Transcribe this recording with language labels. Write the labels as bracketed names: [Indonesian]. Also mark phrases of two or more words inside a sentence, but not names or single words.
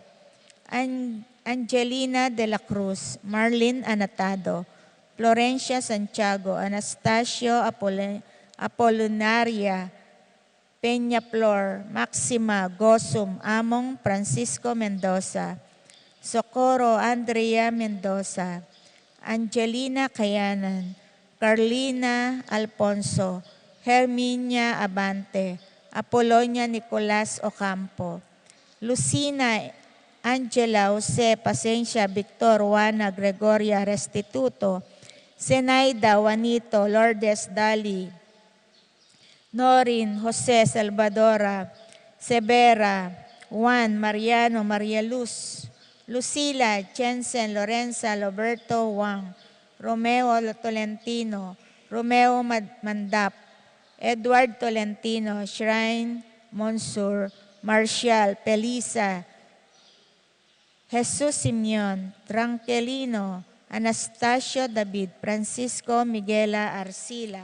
[Filipino] Angelina de la Cruz, Marlene Anatado, Florencia Santiago, Anastasio Apolinaria, Peña Flor, Maxima Gosum, Among Francisco Mendoza, Socorro Andrea Mendoza, Angelina Kayanan, Carlina Alfonso, Herminia Abante, Apolonia Nicolas Ocampo, Lucina Angela Jose Pasencia Victor Juana Gregoria Restituto, Zenaida Juanito Lourdes Dali, Norin Jose Salvadora, Severa, Juan Mariano Maria Luz, Lucila Jensen Lorenza Roberto Wang, Romeo Tolentino, Romeo Mandap, Edward Tolentino, Shrine Monsur, Marcial Pelisa, Jesus Simeon, Tranquilino, Anastasio David, Francisco Miguela Arcila.